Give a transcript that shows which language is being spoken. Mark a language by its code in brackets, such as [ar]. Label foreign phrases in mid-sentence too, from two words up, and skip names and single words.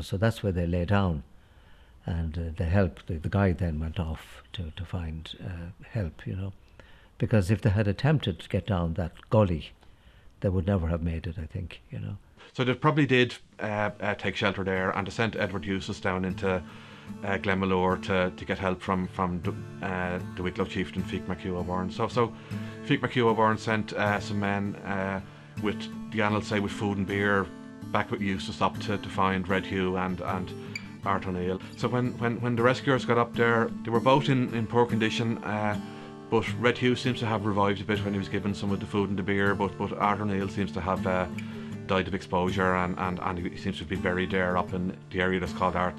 [en] So that's where they lay down, and the help, the guide then went off to find help, you know, because if they had attempted to get down that gully, they would never have made it, I think, you know. So they probably did take shelter there, and they sent Edward Eustace down into Glenmalure to get help from the Wicklow chieftain Feach Mac Hugh O'Byrne. So Feach Mac Hugh O'Byrne sent some men with, the annals say, with food and beer back with Eustace up to find Red Hugh and Art O'Neill. So when the rescuers got up there, they were both in poor condition, but Red Hugh seems to have revived a bit when he was given some of the food and the beer, but Art O'Neill seems to have died of exposure, and he seems to be buried there up in the area that's called Arts.